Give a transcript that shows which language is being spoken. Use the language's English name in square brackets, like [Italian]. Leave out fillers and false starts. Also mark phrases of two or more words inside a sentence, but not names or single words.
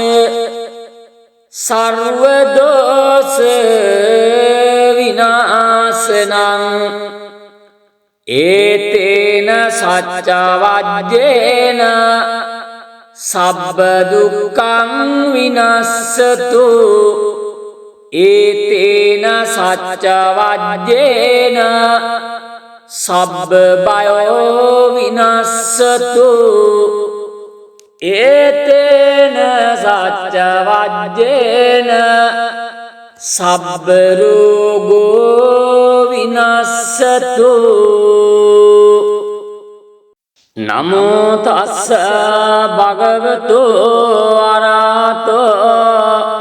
[Pali] සර්ව දෝෂ විනාශනං ඒතේන සච්ච වජ්ජේන සබ්බ දුක්ඛං විනස්සතු ඒතේන සච්ච වජ්ජේන සබ්බ බයෝ විනස්සතු ඒතේන සච්ච වජ්ජේන සබ්බ රෝගෝ විනස්සතු නමෝ තස්ස භගවතු අරහතෝ